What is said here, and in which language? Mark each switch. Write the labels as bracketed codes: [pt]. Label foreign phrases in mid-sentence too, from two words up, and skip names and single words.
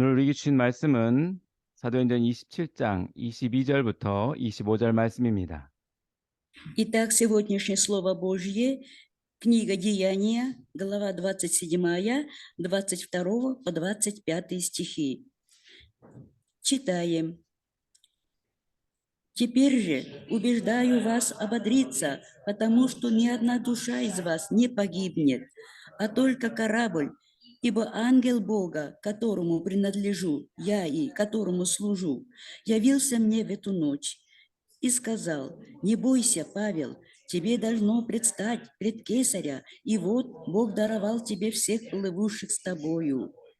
[ko] 우리에게 주신 말씀은 사도행전 27장 22절부터 25절 말씀입니다. [ru] Итак, сегодняшнее Слово Божье, книга Деяния, глава 27, 22 по 25 стихи. Читаем. «Теперь же убеждаю вас ободриться, потому что ни одна душа из вас не погибнет, а только корабль, ибо ангел Бога, которому принадлежу я и которому служу, явился мне в эту ночь и сказал: не бойся, Павел, тебе должно предстать пред Кесаря, и вот Бог даровал тебе всех плывущих с тобою.